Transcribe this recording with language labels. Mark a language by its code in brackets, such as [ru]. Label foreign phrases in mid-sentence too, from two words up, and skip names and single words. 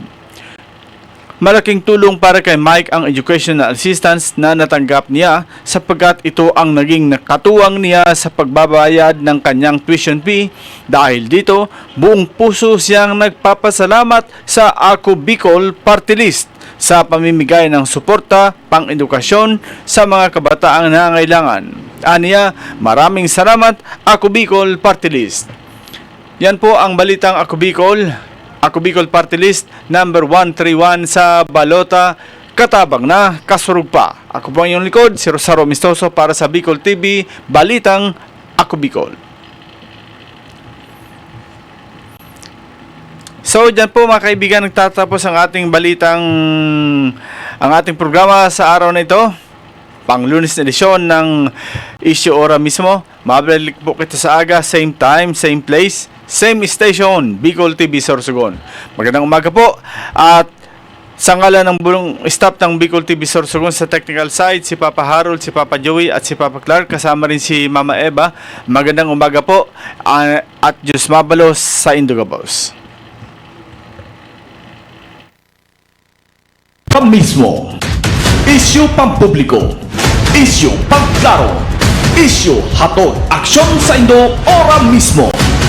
[tl] Malaking tulong para kay Mike ang [en] educational assistance [tl] na natanggap niya sapagkat ito ang naging nakatuwang niya sa pagbabayad ng kanyang [en] tuition fee. [tl] Dahil dito, buong puso siyang nagpapasalamat sa Ako Bicol Party List sa pamimigay ng suporta pang-edukasyon sa mga kabataang nangangailangan. Aniya, maraming salamat Ako Bicol Party List. Yan po ang balitang Ako Bicol. Ako Bicol Party List number 131 sa balota. [bik] Katabang na kasurug pa. [tl] Ako po ang iyong likod, si Rosaro Mistoso para sa Bicol TV, balitang Ako Bicol. So, dyan po mga kaibigan, nagtatapos ang ating programa sa araw na ito. Pang-Lunes na edisyon ng Issue Ora mismo. [bik] Mabalik po kita sa aga, [en] same time, same place, same station, [tl] Bicol TV Sorsogon. Magandang umaga po. At sa ngalan ng buong staff ng Bicol TV Sorsogon sa [en] technical side, [tl] si Papa Harold, si Papa Joey at si Papa Clark, kasama rin si Mama Eva. [bik] Magandang umaga po at Diyos mabalos sa Indugabos. Mismo. Isyu pampubliko. Isyu pangklaro. Isyu hatod aksyon sa Indo ora mismo.